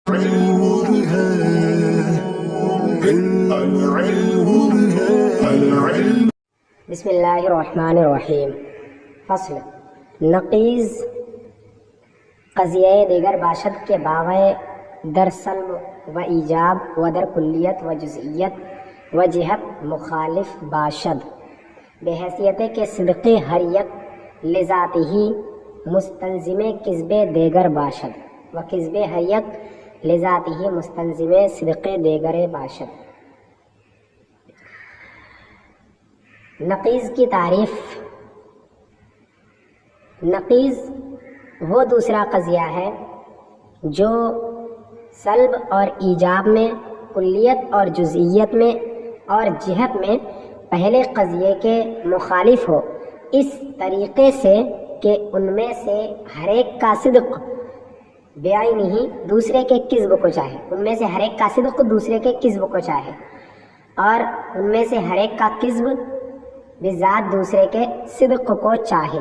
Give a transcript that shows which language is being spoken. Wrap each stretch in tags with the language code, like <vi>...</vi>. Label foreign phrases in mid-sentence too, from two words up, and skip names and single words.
<ar>بسم اللہ الرحمن الرحیم۔</ar> <fa>فصل نقیض قضیہ دیگر باشد کے باوے در سلب و ایجاب و در کلیت و جزئیت و جہت مخالف باشد بحیثیت کے صدق ہر یک لذات ہی مستلزم کذب دیگر باشد و کذب ہر یک لذات ہی مستلزم صدق دیگر باشد۔</fa> <ur>نقیض کی تعریف۔ نقیض وہ دوسرا قضیہ ہے جو سلب اور ایجاب میں، کلیت اور جزئیت میں اور جہت میں پہلے قضیے کے مخالف ہو، اس طریقے سے کہ ان میں سے ہر ایک کا صدق بعینہ ہی دوسرے کے کذب کو چاہے، ان میں سے ہر ایک کا صدق دوسرے کے کذب کو چاہے، اور ان میں سے ہر ایک کا کذب بذات دوسرے کے صدق کو چاہے۔</ur>